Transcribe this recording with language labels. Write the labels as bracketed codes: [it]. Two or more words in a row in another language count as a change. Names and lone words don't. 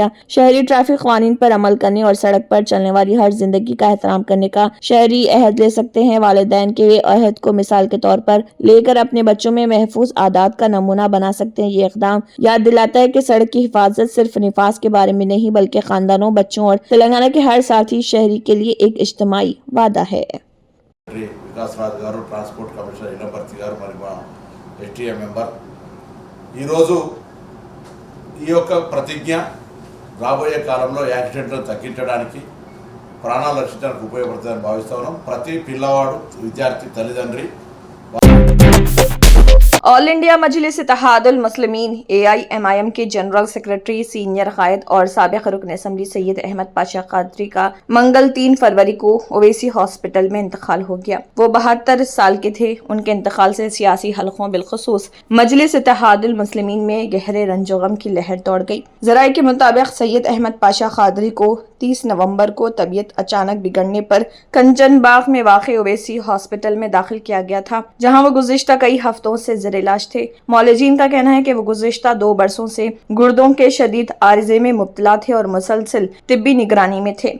[ur] شہری ٹریفک قوانین پر عمل کرنے اور سڑک پر چلنے والی ہر زندگی کا احترام کرنے کا شہری عہد لے سکتے ہیں۔ والدین کے عہد کو مثال کے طور پر لے کر اپنے بچوں میں محفوظ عادات کا نمونہ بنا سکتے ہیں۔ یہ اقدام یاد دلاتا ہے کہ سڑک کی حفاظت صرف نفاذ کے بارے میں نہیں بلکہ خاندانوں، بچوں اور تلنگانہ کے ہر ساتھی شہری کے لیے ایک اجتماعی وعدہ ہے۔ [en] Transport Commissioner [te] ఇనపర్తి గారు మరి మా STA మెంబర్ ఈరోజు ఈ యొక్క ప్రతిజ్ఞ రాబోయే కాలంలో యాక్సిడెంట్లను తగ్గించడానికి, ప్రాణాలు రక్షించడానికి ఉపయోగపడుతుందని భావిస్తా ఉన్నాం। ప్రతి పిల్లవాడు, విద్యార్థి, తల్లిదండ్రి [ur] آل انڈیا مجلس اتحاد المسلمین AIMIM کے جنرل سیکرٹری، سینئر قائد اور سابق رکن اسمبلی سید احمد پاشا قادری کا منگل 3 فروری کو اویسی ہاسپٹل میں انتقال ہو گیا۔ وہ 72 سال کے تھے۔ ان کے انتقال سے سیاسی حلقوں بالخصوص مجلس اتحاد المسلمین میں گہرے رنج و غم کی لہر دوڑ گئی۔ ذرائع کے مطابق سید احمد پاشا قادری کو 30 نومبر کو طبیعت اچانک بگڑنے پر کنچن باغ میں واقع اویسی ہاسپٹل میں داخل کیا گیا تھا، جہاں وہ گزشتہ کئی ہفتوں سے زیر علاج تھے. معالجین کا کہنا ہے کہ وہ گزشتہ 2 برسوں سے گردوں کے شدید عارضے میں مبتلا تھے اور مسلسل طبی نگرانی میں تھے.